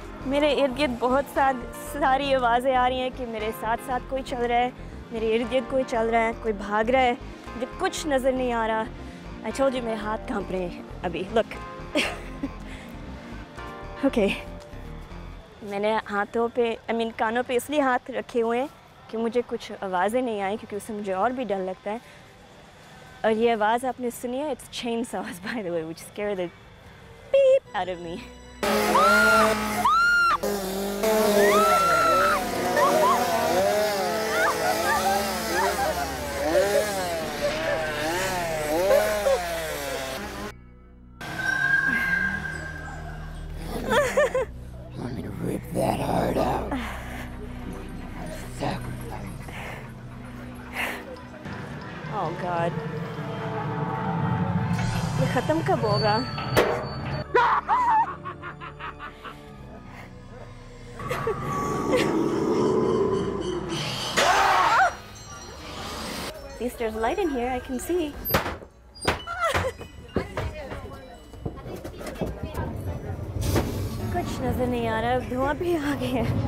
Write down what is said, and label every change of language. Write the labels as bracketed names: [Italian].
[Hindi] मेरे इर्द गिर्द बहुत सारी आवाज़ें आ रही हैं कि मेरे साथ साथ कोई चल रहा है, मेरे इर्द गिर्द कोई चल रहा है, कोई भाग रहा है, मुझे कुछ नज़र नहीं आ रहा। [English] I told you [Hindi] मेरे हाथ कांप रहे हैं अभी, [English] look. Okay. [Hindi] मैंने हाथों पे, कानों पे इसलिए हाथ रखे हुए हैं कि मुझे कुछ आवाज़ें नहीं आई, क्योंकि उससे मुझे और भी डर लगता है। और ये आवाज़ आपने सुनी है, [English] it's chainsaws by the way, which scare the beep out of me. Want me to rip that heart out? Oh God. [Hindi] ये ख़त्म कब होगा? [English] At least there's light in here, I can see. [Hindi] कुछ नजर नहीं आ रहा, धुआं भी आ गया है।